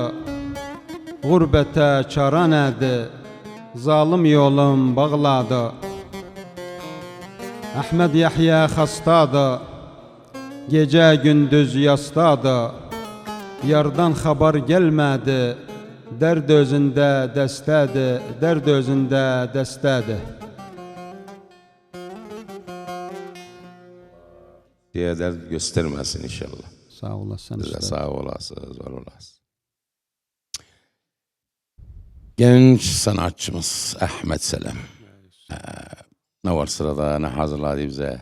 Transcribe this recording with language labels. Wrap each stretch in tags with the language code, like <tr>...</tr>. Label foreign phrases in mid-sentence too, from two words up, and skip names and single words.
<az>Gurbətə çara nədir, zalim yolum bağladı. Əhməd Yahya xastadı, gecə gündüz yasdadı. Yardan xəbar gəlmədi, dərd özündə dəstədir, dərd özündə dəstədir.</az> <tr>Diye dert göstermesin inşallah. Sağ olasın. Size sağ olasınız, var olasınız. Genç sanatçımız Ahmet Selam. Ne var sırada, ne hazırladı bize?</tr>